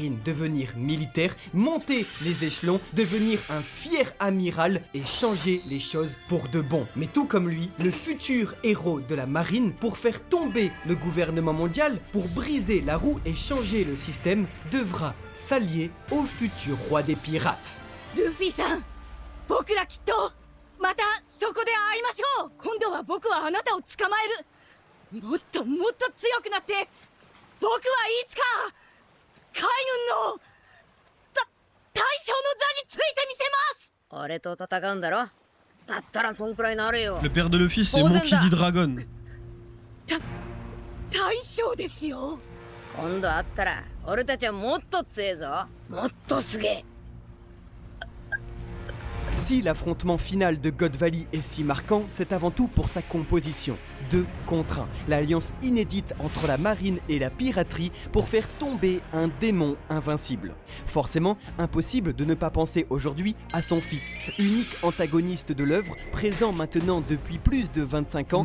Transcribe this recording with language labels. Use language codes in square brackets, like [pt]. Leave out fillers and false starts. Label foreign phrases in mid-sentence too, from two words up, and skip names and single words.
[fr] marine, devenir militaire, monter les échelons, devenir un fier amiral et changer les choses pour de bon. Mais tout comme lui, le futur héros de la marine, pour faire tomber le gouvernement mondial, pour briser la roue et changer le système, devra s'allier au futur roi des pirates. [ja] ルフィさん、僕らきっとまたそこで会いましょう。今度は僕はあなたを捕まえる。もっともっと強くなって僕はいつか海軍の大将の座についてみせます。俺と戦うんだろ。だったらそんくらいなれよ。 [fr] Le père de Luffy, c'est Bon, Monkey D. Dragon. [ja] 大将ですよ。今度会ったら俺たちはもっと強えぞ。もっとすげえ。 [fr] Si l'affrontement final de God Valley est si marquant, c'est avant tout pour sa composition. 2 contre 1, l'alliance inédite entre la marine et la piraterie pour faire tomber un démon invincible. Forcément, impossible de ne pas penser aujourd'hui à son fils, unique antagoniste de l'œuvre, présent maintenant depuis plus de 25 ans